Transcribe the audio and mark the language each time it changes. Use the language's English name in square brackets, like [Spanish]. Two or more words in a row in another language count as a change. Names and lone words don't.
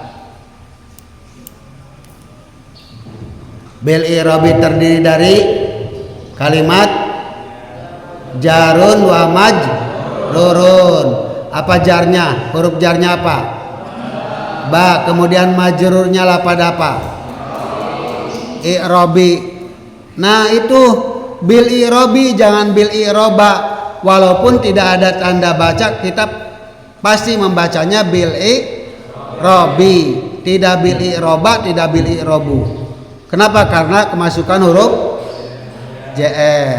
[Arabic] بالإعراب [Indonesian] terdiri dari kalimat [Arabic] جار ومجرور. [Indonesian] Apa jarnya? Huruf jarnya apa? Ba. Kemudian majrurnya lapad apa? [Arabic] I'rabi. Nah itu بالإعراب, jangan بالإعراب. [Indonesian] Walaupun tidak ada tanda baca, kita pasti membacanya [Arabic] بالإعراب, [Indonesian] tidak [Arabic] بالإعراب, [Indonesian] tidak [Arabic] بالإعراب. [Indonesian] Kenapa? Karena kemasukan huruf JR.